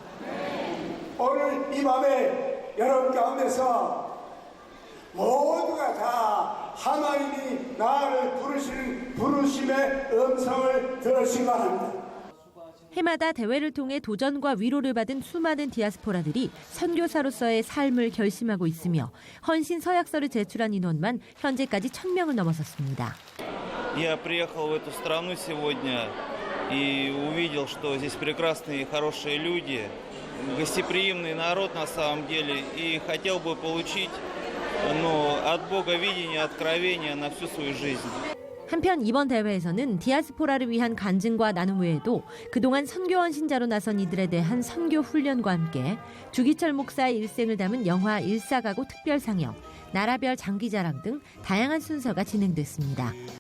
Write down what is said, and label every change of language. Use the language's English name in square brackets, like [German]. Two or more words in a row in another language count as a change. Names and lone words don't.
[Korean] 오늘 이 밤에 여러분 가운데서 모두가 다 하나님이 나를 부르시는 부르심의 음성을 들으시기 바랍니다. 해마다 대회를 통해 도전과 위로를 받은 수많은 디아스포라들이 선교사로서의 삶을 결심하고 있으며 헌신 서약서를 제출한 인원만 현재까지 1,000명을 넘어섰습니다. [Russian] Я приехал в эту страну сегодня и увидел, что здесь прекрасные и хорошие люди, гостеприимный народ на самом деле, и хотел бы получить, от Бога видение, откровение на всю свою жизнь. [Korean] 한편 이번 대회에서는 디아스포라를 위한 간증과 나눔 외에도 그동안 선교원 신자로 나선 이들에 대한 선교 훈련과 함께 주기철 목사의 일생을 담은 영화 일사가고 특별상영, 나라별 장기자랑 등 다양한 순서가 진행됐습니다.